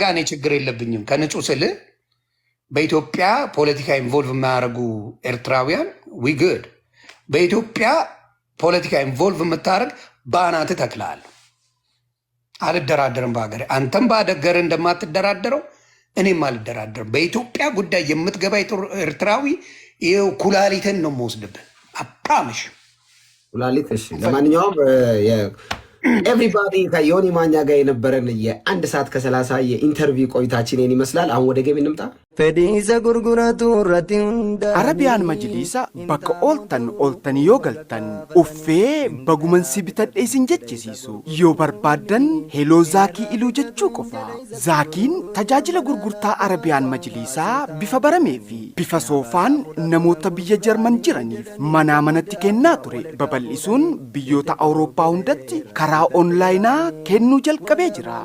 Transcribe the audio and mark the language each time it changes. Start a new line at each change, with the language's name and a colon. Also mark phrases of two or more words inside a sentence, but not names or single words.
Amharic: ጋር እኔ ችግር የለብኝም። ከንጹህ ስል በኢትዮጵያ ፖለቲካ ኢንቮልቭ የማያደርጉ ኤርትራውያን ዊግድ በኢትዮጵያ ፖለቲካ ኢንቮልቭ የምታደርግ በአናት ተክላለሁ። አልደራደርም በሀገር አንተም በአደገር እንደማትደራደረው እኔም አልደራደርም። በኢትዮጵያ ጉዳይ የምትገባ ኤርትራዊ ይኸው ኩላሊትን ነው የምወስድብህ። አፕራምሽ ኩላሊት። እሺ ለማንኛውም ኤቭሪባዲ ከዮኒ ማኛ ጋር የነበረን የ1 ሰዓት ከ30 የኢንተርቪው ቆይታችን ይህን ይመስላል። አሁን ወደ ጌም እንምጣ።
Oromo: Arabiyaan majliisa bakka ooltan yoo galtan uffee bagumansi bitadhe isin jechisiisu yoo barbaaddan heloo zaakii iluu jechuu qofa. Zaakiin tajaajila gurgurtaa Arabiyaan majliisaa bifa baramee fi bifa soofaan namoota biyya Jarman jiraniif manaa manatti kennaa ture babal'isuun biyyoota Awurooppaa hundatti karaa onlaayinaa kennuu jalqabee jira.